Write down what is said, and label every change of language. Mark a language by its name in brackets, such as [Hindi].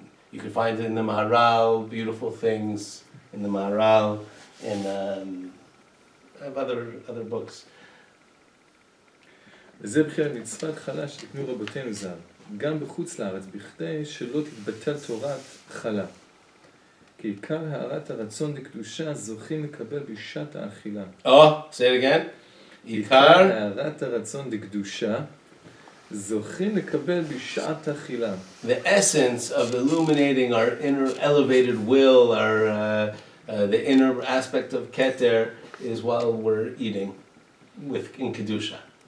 [English] You can find it in the Maharal, beautiful things in the Maharal, and I have other books. [Hebrew] וזה בחינת מצוות חלה שתקנו רבותינו ז"ל, גם בחוץ לארץ, בכדי שלא תתבטל תורת חלה. כי עיקר הערת הרצון לקדושה זוכים לקבל בשעת האכילה. [English] Oh, say it again. [Hebrew] עיקר הערת הרצון לקדושה זוכים לקבל בשעת האכילה. [English] The essence of illuminating our inner elevated will, our the inner aspect of Keter, is while we're eating in Kedusha.